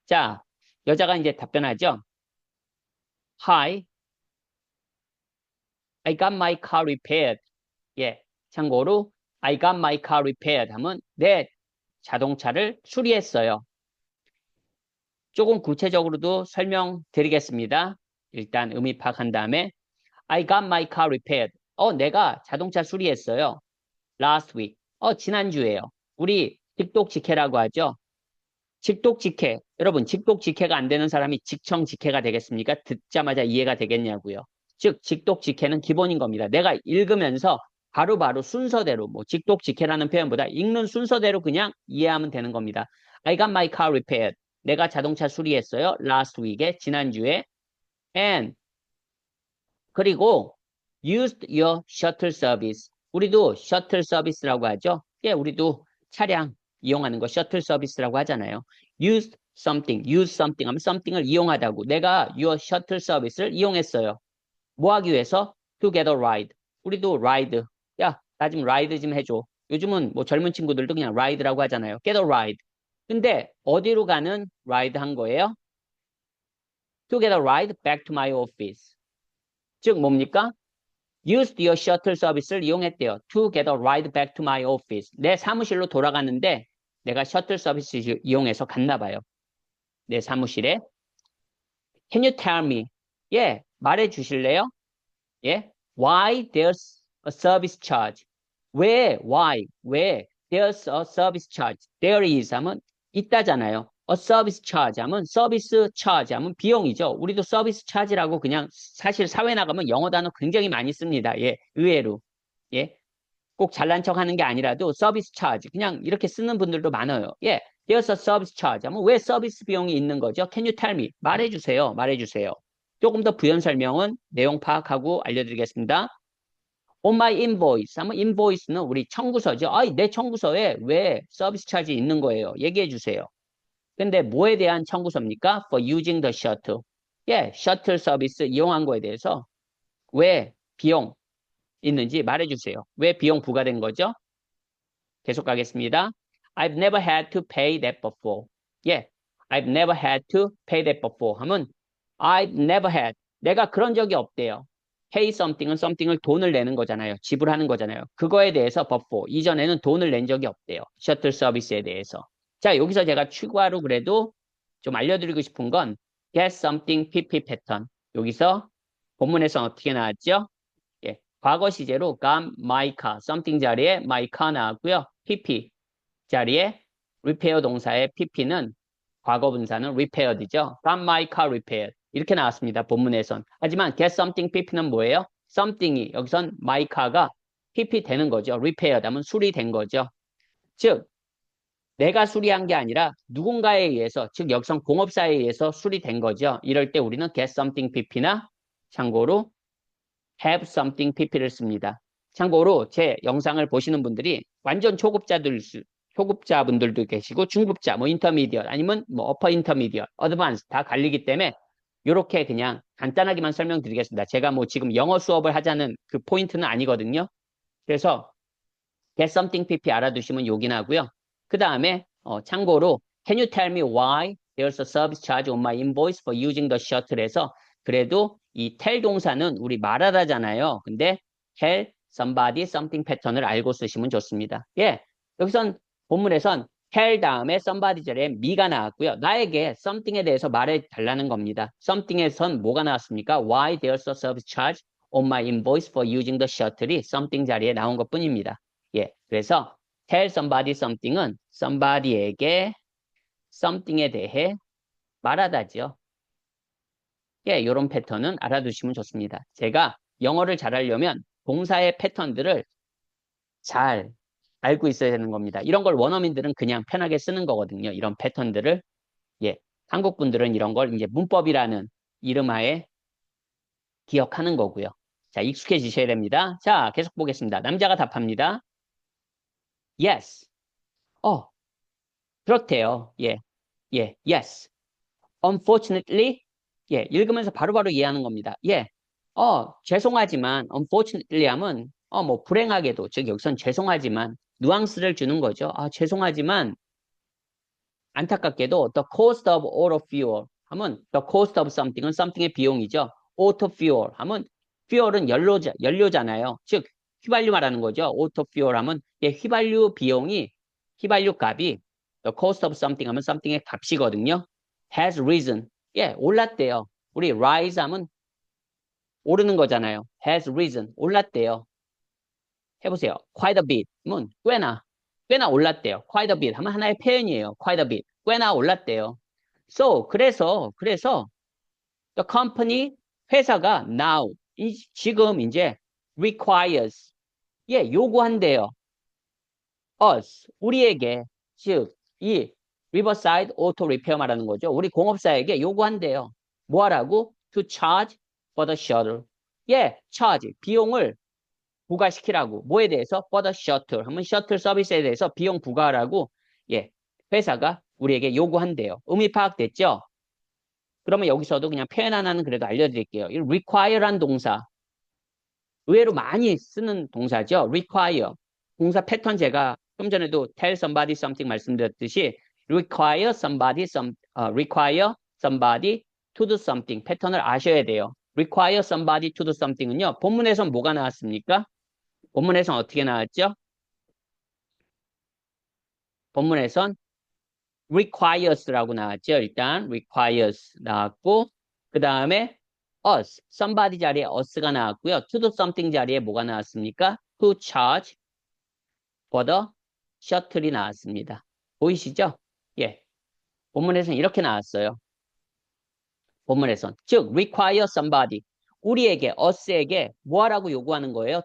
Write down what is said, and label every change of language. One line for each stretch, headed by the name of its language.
Korean: 자, 여자가 이제 답변하죠.
English: Hi, I got my car repaired.
Korean: 참고로
English: I got my car repaired
Korean: 하면 내 자동차를 수리했어요. 조금 구체적으로도 설명드리겠습니다. 일단 의미 파악한 다음에
English: I got my car repaired.
Korean: 내가 자동차 수리했어요.
English: Last week.
Korean: 지난주에요. 우리 직독직해라고 하죠. 직독직해. 여러분, 직독직해가 안 되는 사람이 직청직해가 되겠습니까? 듣자마자 이해가 되겠냐고요. 즉, 직독직해는 기본인 겁니다. 내가 읽으면서 바로바로 순서대로, 직독직해라는 표현보다 읽는 순서대로 그냥 이해하면 되는 겁니다.
English: I got my car repaired.
Korean: 내가 자동차 수리했어요.
English: Last week
Korean: 에, 지난주에.
English: And,
Korean: 그리고
English: used your shuttle service.
Korean: 우리도 셔틀 서비스라고 하죠. 우리도 차량 이용하는 거 셔틀 서비스라고 하잖아요.
English: use something
Korean: 하면 something을 이용하다고. 내가 your shuttle 서비스를 이용했어요. 뭐 하기 위해서?
English: To get a ride. 우리도 ride.
Korean: 야, 나 좀 ride 좀 해줘. 요즘은 젊은 친구들도 그냥 ride라고 하잖아요.
English: get a ride.
Korean: 근데 어디로 가는 ride 한 거예요?
English: To get a ride back to my office.
Korean: 즉 뭡니까?
English: used your shuttle
Korean: 서비스를 이용했대요.
English: To get a ride back to my office.
Korean: 내 사무실로 돌아가는데 내가 셔틀 서비스 이용해서 갔나 봐요. 내 사무실에.
English: Can you tell me?
Korean: 말해 주실래요?
English: Why there's a service charge? why? There's a service charge.
Korean: There is 하면 있다잖아요. A service charge 하면 서비스 charge 하면 비용이죠. 우리도 서비스 차지라고 그냥 사실 사회 나가면 영어 단어 굉장히 많이 씁니다. 의외로. 꼭 잘난 척 하는 게 아니라도 서비스 차지 그냥 이렇게 쓰는 분들도 많아요. there's a service charge 하면 왜 서비스 비용이 있는 거죠?
English: Can you tell me?
Korean: 말해주세요. 조금 더 부연 설명은 내용 파악하고 알려드리겠습니다. On my invoice 하면 invoice는 우리 청구서죠. 내 청구서에 왜 서비스 차지 있는 거예요? 얘기해 주세요. 근데 뭐에 대한 청구서입니까?
English: For using the shuttle.
Korean: 셔틀 서비스 이용한 거에 대해서 왜 비용 있는지 말해주세요. 왜 비용 부과된 거죠? 계속 가겠습니다.
English: I've never had to pay that before. I've never had to pay that before
Korean: 하면
English: I've never had.
Korean: 내가 그런 적이 없대요. pay something은 something을 돈을 내는 거잖아요. 지불하는 거잖아요. 그거에 대해서 before. 이전에는 돈을 낸 적이 없대요. 셔틀 서비스에 대해서. 자, 여기서 제가 추가로 그래도 좀 알려드리고 싶은 건 get something PP 패턴. 여기서 본문에서 어떻게 나왔죠? 예, 과거 시제로 got my car, something 자리에 my car 나왔고요. pp 자리에 repair 동사의 pp는 과거 분사는 repaired이죠.
English: got my car repaired.
Korean: 이렇게 나왔습니다. 본문에선. 하지만 get something pp는 뭐예요? something이 여기선 my car가 pp 되는 거죠. repaired 하면 수리된 거죠. 즉 내가 수리한 게 아니라 누군가에 의해서, 즉 여기선 공업사에 의해서 수리된 거죠. 이럴 때 우리는 get something pp나 참고로 have something pp를 씁니다. 참고로 제 영상을 보시는 분들이 완전 초급자분들도 계시고 중급자, 뭐 intermediate 아니면 뭐 upper intermediate, advanced 다 갈리기 때문에 이렇게 그냥 간단하게만 설명드리겠습니다. 제가 뭐 지금 영어 수업을 하자는 그 포인트는 아니거든요. 그래서 get something pp 알아두시면 요기 나고요. 그 다음에 참고로
English: can you tell me why there's a service charge on my invoice for using the shuttle에서
Korean: 그래도 이 tell 동사는 우리 말하다잖아요. 근데 tell somebody something 패턴을 알고 쓰시면 좋습니다. 예, 여기선 본문에선 tell 다음에 somebody 자리에 me가 나왔고요. 나에게 something에 대해서 말해 달라는 겁니다. something에선 뭐가 나왔습니까?
English: Why there's a service charge on my invoice for using the shuttle이
Korean: something 자리에 나온 것 뿐입니다. 예, 그래서 tell somebody something은 somebody에게 something에 대해 말하다죠. 예, 이런 패턴은 알아두시면 좋습니다. 제가 영어를 잘하려면 동사의 패턴들을 잘 알고 있어야 되는 겁니다. 이런 걸 원어민들은 그냥 편하게 쓰는 거거든요. 이런 패턴들을. 예, 한국 분들은 이런 걸 이제 문법이라는 이름하에 기억하는 거고요. 자, 익숙해지셔야 됩니다. 자, 계속 보겠습니다. 남자가 답합니다.
English: Yes.
Korean: 그렇대요. 예, 예, yes. Unfortunately, 예, 읽으면서 바로바로 이해하는 겁니다. 예, 죄송하지만, unfortunately 하면, 뭐, 불행하게도, 즉, 여기선 죄송하지만, 뉘앙스를 주는 거죠. 죄송하지만, 안타깝게도, the cost of auto fuel 하면, the cost of something은 something의 비용이죠. auto fuel 하면, fuel은 연료잖아요. 즉, 휘발유 말하는 거죠. auto fuel 하면, 예, 휘발유 값이, the cost of something 하면 something의 값이거든요. has risen. 예, 올랐대요. 우리 rise 하면 오르는 거잖아요. has risen. 올랐대요. 해보세요. quite a bit. 면 꽤나 올랐대요. quite a bit 하면 하나의 표현이에요. quite a bit. 꽤나 올랐대요. So, 그래서 the company, 회사가 now, 지금 이제 requires. 예, 요구한대요. us, 우리에게, 즉, 이 Riverside Auto Repair 말하는 거죠. 우리 공업사에게 요구한대요. 뭐 하라고?
English: To charge for the shuttle.
Korean: 예, charge, 비용을 부과시키라고. 뭐에 대해서? For the shuttle. 하면 셔틀 서비스에 대해서 비용 부과하라고. 예, 회사가 우리에게 요구한대요. 의미 파악됐죠? 그러면 여기서도 그냥 표현 하나는 그래도 알려드릴게요. 이 require란 동사. 의외로 많이 쓰는 동사죠. require. 동사 패턴 제가 좀 전에도 tell somebody something 말씀드렸듯이 require somebody to do something 패턴을 아셔야 돼요. require somebody to do something은요. 본문에선 뭐가 나왔습니까? 본문에선 어떻게 나왔죠? 본문에선 requires라고 나왔죠. 일단 requires 나왔고 그 다음에 us, somebody 자리에 us가 나왔고요. to do something 자리에 뭐가 나왔습니까? to charge for the shuttle이 나왔습니다. 보이시죠? 예. 본문에서는 이렇게 나왔어요. 본문에선. 즉, require somebody. 우리에게, us에게 뭐 하라고 요구하는 거예요?